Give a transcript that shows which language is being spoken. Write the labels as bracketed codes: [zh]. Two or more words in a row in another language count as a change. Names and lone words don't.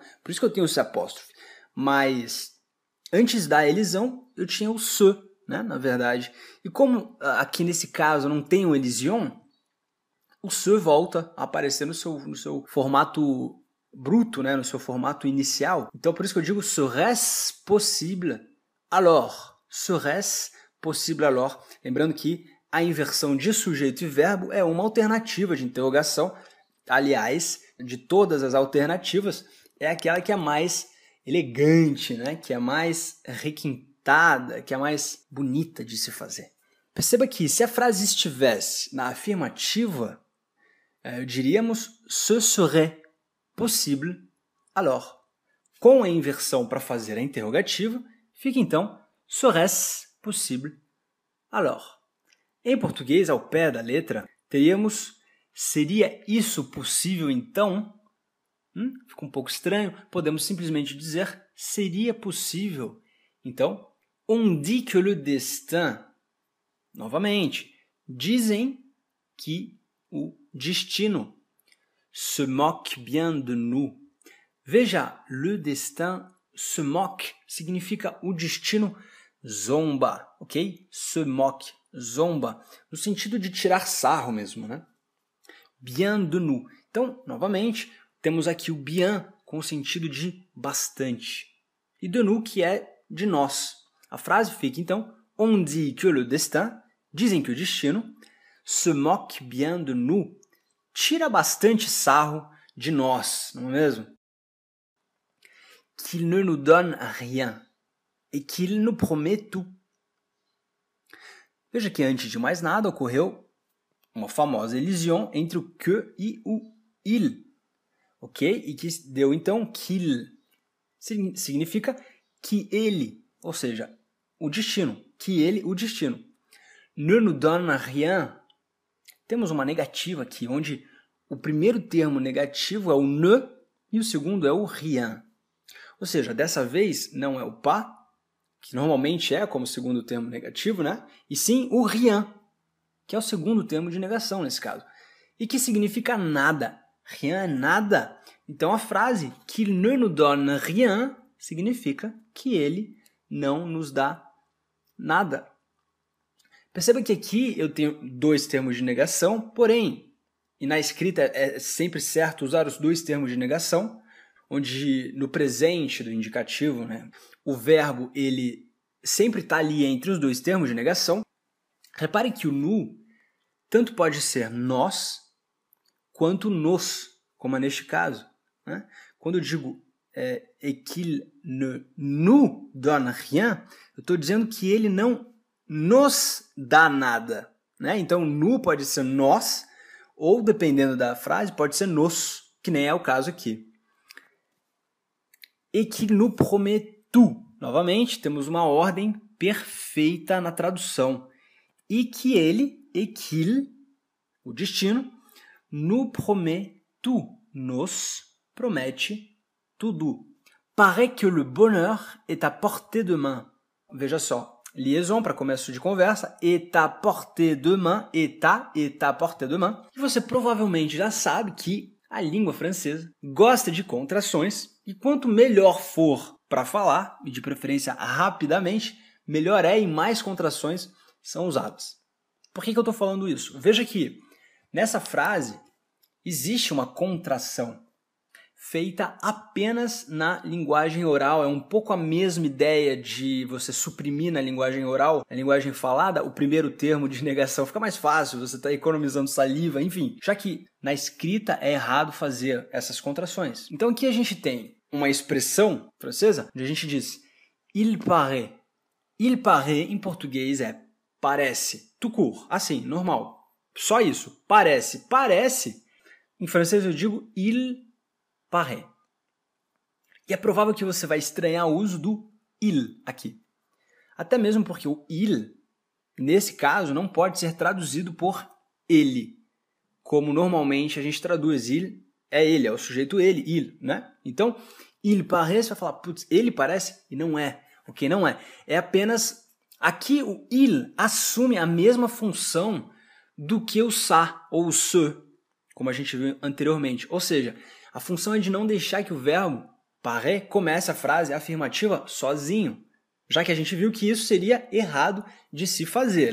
[pt] Por isso que eu tenho esse apóstrofe. Mas antes da elisão, eu tinha o se, né, na verdade. E como aqui nesse caso não tem o elision, o se volta a aparecer no seu formato bruto, né, no seu formato inicial. Então por isso que eu digo [fr] serait-ce possible alors. Serait-ce possible alors. [pt] Lembrando que a inversão de sujeito e verbo é uma alternativa de interrogação. Aliás, de todas as alternativas, é aquela que é mais elegante, né? Que é mais requintada, que é mais bonita de se fazer. Perceba que se a frase estivesse na afirmativa, diríamos [fr] ce serait possible alors. [pt] Com a inversão para fazer a interrogativa, fica então [fr] serait-ce possible alors. [pt] Em português, ao pé da letra, teríamos seria isso possível então? Fica um pouco estranho. Podemos simplesmente dizer seria possível. Então, [fr] on dit que le destin. [pt] Novamente, dizem que o destino [fr] se moque bien de nous. [pt] Veja, [fr] le destin se moque [pt] significa o destino zomba, ok? [fr] Se moque, [pt] zomba, no sentido de tirar sarro mesmo, né? [fr] Bien de nous. [pt] Então, novamente, temos aqui o bien com o sentido de bastante. E [fr] de nous, [pt] que é de nós. A frase fica, então, [fr] on dit que le destin, [pt] dizem que o destino, [fr] se moque bien de nous, [pt] tira bastante sarro de nós, não é mesmo? [fr] Qu'il ne nous donne rien et qu'il nous promet tout. [pt] Veja que antes de mais nada ocorreu uma famosa elision entre o que e o il, ok? E que deu então qu'il, significa que ele, ou seja, o destino, que ele, o destino. [fr] Ne nous donne rien. [pt] Temos uma negativa aqui, onde o primeiro termo negativo é o ne e o segundo é o rien. Ou seja, dessa vez não é o pas, que normalmente é como segundo termo negativo, né? E sim o rien, que é o segundo termo de negação nesse caso. E que significa nada. Rien é nada. Então a frase [fr] qu'il ne nous donne rien [pt] significa que ele não nos dá nada. Perceba que aqui eu tenho dois termos de negação, porém, e na escrita é sempre certo usar os dois termos de negação, onde no presente do indicativo, né, o verbo ele sempre está ali entre os dois termos de negação. Repare que o nous tanto pode ser nós quanto nos, como é neste caso. Né? Quando eu digo [fr] et qu'il ne nous donne rien, [pt] eu estou dizendo que ele não nos dá nada. Né? Então, nous pode ser nós, ou dependendo da frase, pode ser nos, que nem é o caso aqui. [fr] Et qu'il nous promet tout. [pt] Novamente, temos uma ordem perfeita na tradução. E que ele, [fr] et qu'il, [pt] o destino, [fr] nous promet tout. [pt] Nos promete tudo. [fr] Paraît que le bonheur est à portée de main. [pt] Veja só, liaison para começo de conversa, [fr] est à portée de main, est à portée de main. [pt] E você provavelmente já sabe que a língua francesa gosta de contrações e quanto melhor for para falar, e de preferência rapidamente, melhor é e mais contrações são usadas. Por que eu estou falando isso? Veja que nessa frase existe uma contração feita apenas na linguagem oral. É um pouco a mesma ideia de você suprimir na linguagem oral, na linguagem falada, o primeiro termo de negação. Fica mais fácil, você está economizando saliva, enfim. Já que na escrita é errado fazer essas contrações. Então aqui a gente tem uma expressão francesa onde a gente diz [fr] il paraît. Il paraît [pt] em português é parece, [fr] tout court, [pt] assim, normal. Só isso, parece. Parece, em francês eu digo [fr] il paraît. [pt] E é provável que você vai estranhar o uso do il aqui. Até mesmo porque o il, nesse caso, não pode ser traduzido por ele. Como normalmente a gente traduz il, é ele, é o sujeito ele, il, né? Então, [fr] il paraît, [pt] você vai falar, putz, ele parece? E não é. Ok, não é. É apenas, aqui o il assume a mesma função do que o ça ou o se, como a gente viu anteriormente. Ou seja, a função é de não deixar que o verbo paraît comece a frase afirmativa sozinho, já que a gente viu que isso seria errado de se fazer.